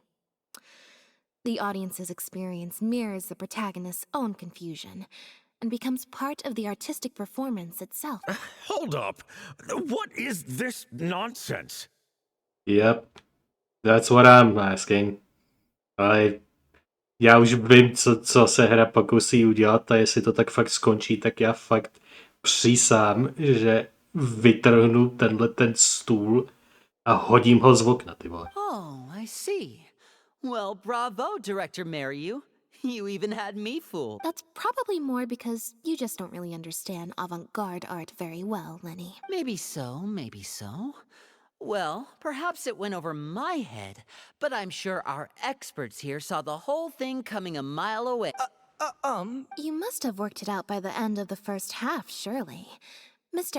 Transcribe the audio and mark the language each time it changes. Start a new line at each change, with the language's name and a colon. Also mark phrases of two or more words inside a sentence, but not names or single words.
English: The audience's experience mirrors the protagonist's own confusion and becomes part of the artistic performance itself. Hold up. What is this nonsense? Yep. That's what I'm asking.
Czech: Já už vím, co se hra pokusí udělat a jestli to tak fakt skončí, tak já fakt přísám, že vytrhnu ten stůl a hodím ho z okna, ty vole.
English: Oh, I see. Well, bravo, Director Mariu. You even had me fooled. That's probably more because you just don't really understand avant-garde art very well, Lenny. Maybe so, maybe so. Well, perhaps it went over my head, but I'm sure our experts here saw the whole thing coming a mile away. You must have worked it out by the end of the first half, surely. Mr.